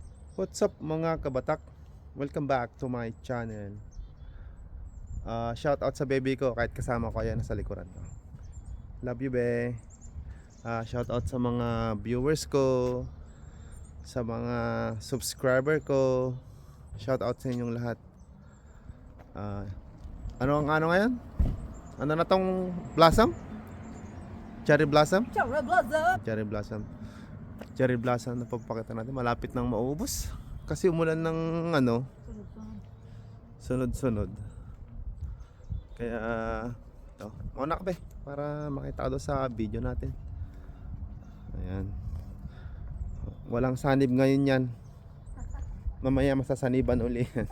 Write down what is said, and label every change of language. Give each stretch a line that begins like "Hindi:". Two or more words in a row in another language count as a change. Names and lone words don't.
English: What's up
Filipino: mga kabatak?
English: Welcome back to my channel. Shout out
Filipino: sa baby ko kahit kasama ko, ayan sa likuran ko.
English: Love you be. Shout out
Filipino: sa mga viewers ko, sa mga subscriber ko.
English: Shout out
Filipino: sa inyong lahat. Ano ngayon? Ano na tong blossom?
English: Cherry blossom? Cherry blossom. Cherry blossom.
Filipino: Cherry blossom na pagpakita natin, malapit nang maubos. Kasi umulan ng sunod-sunod. Kaya ito, mauna ka be para makita ka doon sa video natin. Ayan. Walang sanib ngayon yan. Mamaya masasaniban uli.